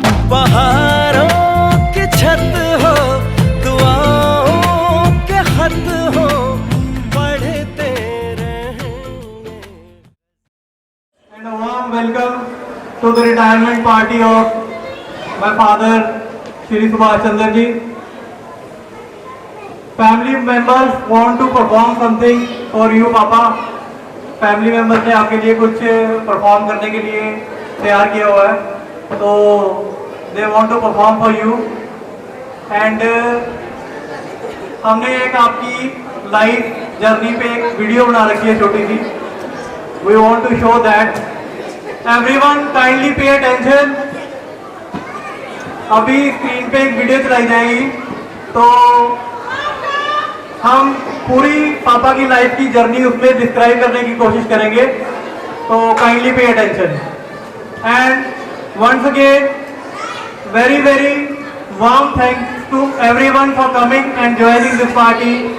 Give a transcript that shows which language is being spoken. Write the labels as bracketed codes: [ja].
[hi] पहाड़ों की छत हो, दुआओं के खत हो, पढ़ते रहेंगे। [en] And a warm welcome to the retirement party of my father, Shri Subhash Chandra ji. Family members want to perform something for you, Papa. Family members [hi] ने आपके लिए कुछ परफॉर्म करने के लिए तैयार किया हुआ है, तो [en] they want to perform for you. [hi] And हमने एक आपकी लाइफ जर्नी पे एक वीडियो बना रखी है छोटी सी. [en] We want to show that. Everyone kindly pay attention. [hi] अभी स्क्रीन पे एक वीडियो चलाई जाएगी, तो हम पूरी पापा की लाइफ की जर्नी उसमें डिस्क्राइब करने की कोशिश करेंगे, तो kindly pay attention. [en] And once again very very warm thanks to everyone for coming and joining this party.